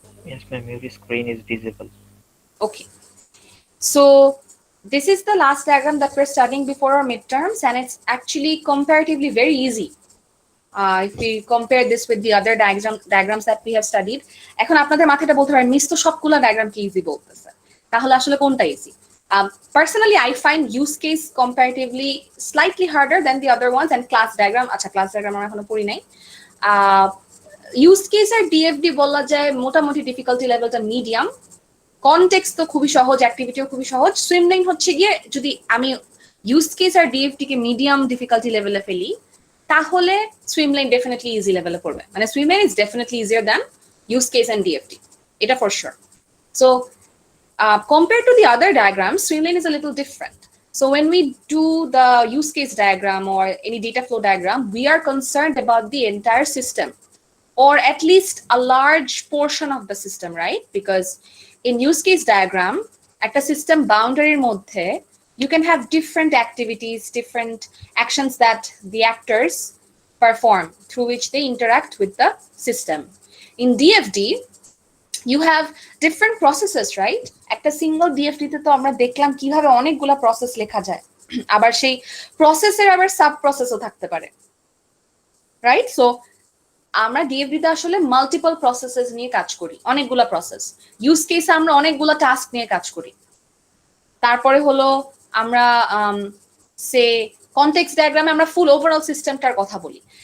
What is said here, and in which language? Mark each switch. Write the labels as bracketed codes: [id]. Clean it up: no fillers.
[en] Yes, ma'am. Your screen is visible. Okay. So this is the last diagram that we're studying before our midterms, and it's actually comparatively very easy. [bn] If we compare this with the other diagrams that we have studied, এখন আপনাদের মাথাটা বলতে পারেন miss তো সবগুলা diagram কি easy বলতেছে, তাহলে আসলে কোনটা easy? [en] Personally, I find use case comparatively slightly harder than the other ones, and class diagram, আচ্ছা class diagram আমরা এখনো পড়ি নাই। [bn] ইউজ কেস আর ডিএফডি বলা যায় মোটামুটি ডিফিকাল্টি লেভেলটা মিডিয়াম, কনটেক্সট তো খুবই সহজ, অ্যাক্টিভিটিও খুবই সহজ। সুইম লেন হচ্ছে গিয়ে যদি আমি ইউজ কেস আর ডিএফডি কে মিডিয়াম ডিফিকাল্টি লেভেলে ফেলি, তাহলে সুইম লেন ডেফিনেটলি ইজি লেভেলে পড়বে, মানে swim lane is definitely easier than use case and ডিএফডি, এটা for sure. [en] So compared to the other diagrams, swim lane is a little different. So when we do the use case diagram or any data flow diagram, we are concerned about the entire system, or at least a large portion of the system, right? Because in use case diagram, at a system boundary moddhe, you can have different activities, different actions that the actors perform through which they interact with the system. In DFD, you have different processes, right? [bn] একটা single ডিএফডি তে তো আমরা দেখলাম কিভাবে অনেকগুলা process লেখা যায়, আবার সেই প্রসেসের আবার সাব প্রসেসও থাকতে পারে, রাইট? সো আমরা ডিএফডি তে আসলে মাল্টিপল প্রসেসেস নিয়ে কাজ করি, অনেকগুলা প্রসেস। ইউজ কেসে আমরা অনেকগুলা টাস্ক নিয়ে কাজ করি। তারপরে হলো আমরা সে কনটেক্সট ডায়াগ্রামে আমরা ফুল ওভারঅল সিস্টেমটার কথা বলি।